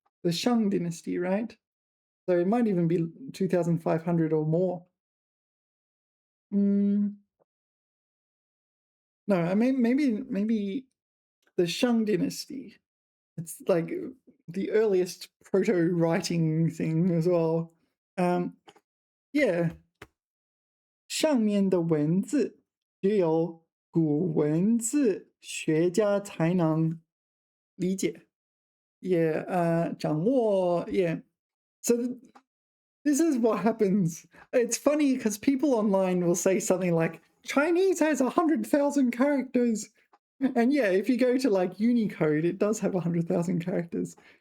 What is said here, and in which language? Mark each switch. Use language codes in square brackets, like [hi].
[en] The Shang dynasty, right? So it might even be 2,500 or more. No, I mean maybe the Shang dynasty. It's like the earliest proto-writing thing as well. Yeah. [zh] 上面的文字只有古文字学家才能理解。 [en] 掌握 So this is what happens. It's funny because people online will say something like Chinese has 100,000 characters. And yeah, if you go to like Unicode, it does have 100,000 characters.